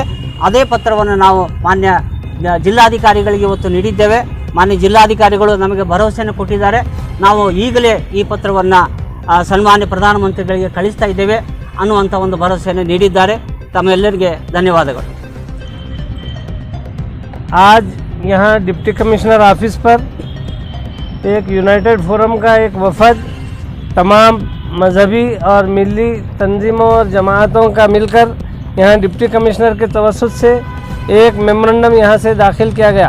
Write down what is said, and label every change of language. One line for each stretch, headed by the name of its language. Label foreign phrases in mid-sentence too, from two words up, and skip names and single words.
Kannada: ಅದೇ ಪತ್ರವನ್ನು ನಾವು ಮಾನ್ಯ ಜಿಲ್ಲಾಧಿಕಾರಿಗಳಿಗೆ ಇವತ್ತು ನೀಡಿದ್ದೇವೆ. ಮಾನ್ಯ ಜಿಲ್ಲಾಧಿಕಾರಿಗಳು ನಮಗೆ ಭರವಸೆಯನ್ನು ಕೊಟ್ಟಿದ್ದಾರೆ. ನಾವು ಈಗಲೇ ಈ ಪತ್ರವನ್ನು ಸನ್ಮಾನ್ಯ ಪ್ರಧಾನಮಂತ್ರಿಗಳಿಗೆ ಕಳಿಸ್ತಾ ಇದ್ದೇವೆ ಅನ್ನುವಂಥ ಒಂದು ಭರವಸೆಯನ್ನು ನೀಡಿದ್ದಾರೆ. ತಮ್ಮೆಲ್ಲರಿಗೆ ಧನ್ಯವಾದಗಳು.
Urdu: آج یہاں
English: deputy commissioner office
Urdu: پر ایک
English: united forum
Urdu: کا ایک وفد تمام مذہبی اور ملی تنظیموں اور جماعتوں کا ملکر یہاں
English: deputy commissioner
Urdu: کے توسط سے ایک میمورنڈم یہاں سے داخل کیا گیا.